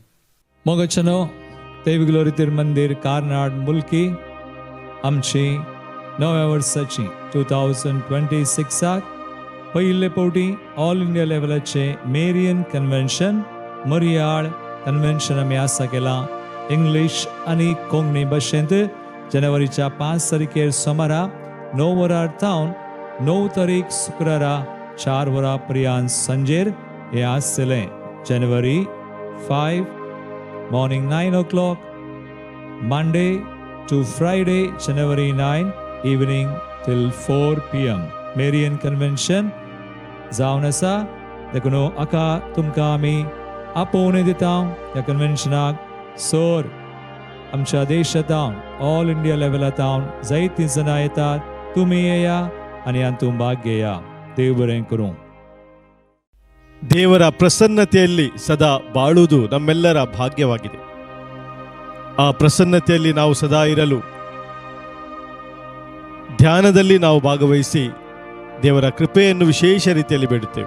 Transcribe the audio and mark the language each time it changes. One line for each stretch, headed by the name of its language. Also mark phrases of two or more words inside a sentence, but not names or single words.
Konkani: मोगाचनो देवगिलो रितीर मंदिर कार्नाड मुल्की आमची नव्या वर्साची 2026 पयले फावटी ऑल इंडिया लेवलाचे मेरियन कन्वेन्शन मरियाळ कन्वेन्शन आमी आसा केला. इंग्लीश आनी कोंकणी भाशेंत जानेवारीच्या 5 तारखेर सोमारा 9 वरां थावन 9 तारीख शुक्रारा 4 वरां पर्यंत सांजेर हे आसतलें.
English: January 5 morning 9 o'clock, Monday to Friday January 9 evening till 4 p.m.
Konkani: Marian Convention जावन आसा. देखून आका तुमकां आमी आपोवणी दिता ह्या कन्वेन्शनाक. सर आमच्या देशांतावन ऑल इंडिया लेवलांतावन जायतीं जाणां येतात. तुमी येया आनी हातूंत भाग घेया. देव बरें करूं.
Kannada: ದೇವರ ಪ್ರಸನ್ನತೆಯಲ್ಲಿ ಸದಾ ಬಾಳುವುದು ನಮ್ಮೆಲ್ಲರ ಭಾಗ್ಯವಾಗಿದೆ. ಆ ಪ್ರಸನ್ನತೆಯಲ್ಲಿ ನಾವು ಸದಾ ಇರಲು ಧ್ಯಾನದಲ್ಲಿ ನಾವು ಭಾಗವಹಿಸಿ ದೇವರ ಕೃಪೆಯನ್ನು ವಿಶೇಷ ರೀತಿಯಲ್ಲಿ ಬೇಡುತ್ತೇವೆ.